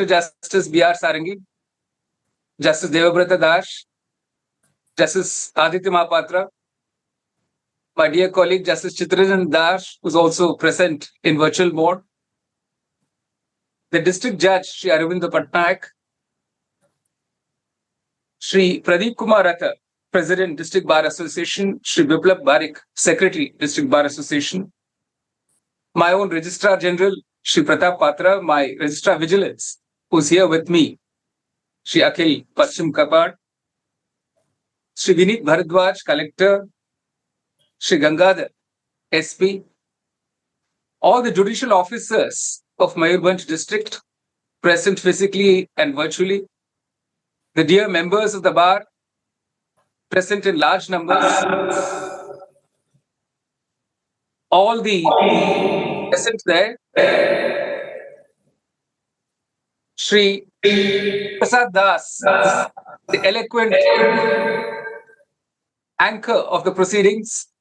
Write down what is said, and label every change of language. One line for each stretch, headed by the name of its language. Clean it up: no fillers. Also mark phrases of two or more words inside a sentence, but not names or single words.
English: Justice B.R. Sarangi, Justice Devabrata Das, Justice Aditya Mahapatra, my dear colleague Justice Chittaranjan Das, who's also present in virtual mode, the District Judge, Shri Aravinda Patnaik, Shri Pradeep Kumar Ratha, President, District Bar Association, Shri Biplab Barik, Secretary, District Bar Association, my own Registrar General, Shri Pratap Patra, my Registrar Vigilance, who's here with me, Shri Akhil Paschim Kapad, Shri Vinit Bharadwaj, Collector, Shri Gangadhar, SP, all the judicial officers of Mayurbhanj District, present physically and virtually, the dear members of the bar, present in large numbers, all the present there, Shri Prasad Das, the eloquent anchor of the proceedings.